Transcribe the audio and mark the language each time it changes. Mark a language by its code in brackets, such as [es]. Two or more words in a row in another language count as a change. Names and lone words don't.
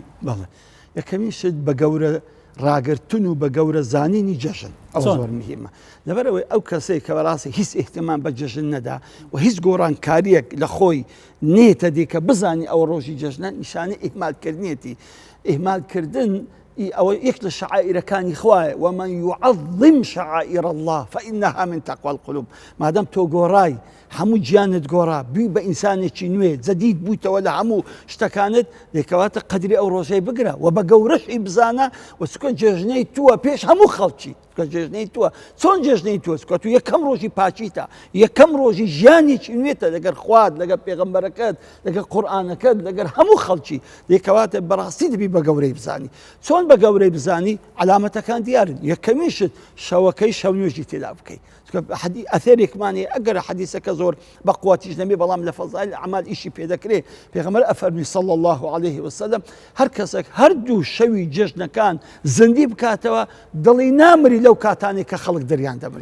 [ckb] بەڵێ یەکەمی شت بە گەورە ڕاگرتن و بە گەورە زانینی جەژن ئەو زۆر مهمە لەبەرەوەی ئەو کەسەی کە بەڕاستی هیچ ئیحتیمام بە جەژن نەدا و هیچ گۆڕانکاریەک لە خۆی نێتە دی کە بزانی ئەو ڕۆژی جەژنە نیشانەی ئیهمالکردنیەتی ئیهمالکردن ئەوە یەک لە شعائرەکانی خوایە [ar] ومن يعظم شعائر الله فإنها من تقوى القلوب [ckb] مادام تۆ گۆڕای هەموو گیانت گۆڕا بووی بە ئینسانێکی نوێ جەدید بوویتەوە لە هەموو شتەکانت دێکەواتە قەدری ئەو ڕۆژەی بگرە و بە گەورەشی بزانە و سکە جێژنەی تووە پێش هەموو خەڵکی جێژنەی تووە چۆن جێژنەی تووە سکە تو یەکەم ڕۆژی پاچیتە یەکەم ڕۆژی ژیانێکی نوێتە لەگەر خوات لەگەر پێغەمبەرەکەت لەگەر قورئانەکەت لەگەر هەموو خەڵکی دێکەواتە بەڕاستی دەبی بە گەورەی بزانی چۆن بە گەورەی بزانی علامەتەکان دیارن یەکەمیشت شەوەکەی شەو نوێژی تێدا بکەیت ئەثێرێکمانی ئەگەر حەدیسەکە زۆر بە قووەتیش نەبێ بەڵام لە فەزایل ئەعمال ئیشی پێدەکرێ پێغەمبەر ئەفەرمی [ar] صلی الله عليه وسلم [ckb] هەر کەسێک هەردوو شەوی جێژنەکان زندی بکاتەوە دڵی نامری لەو کاتانی کە خەڵک دەریان دەبڕی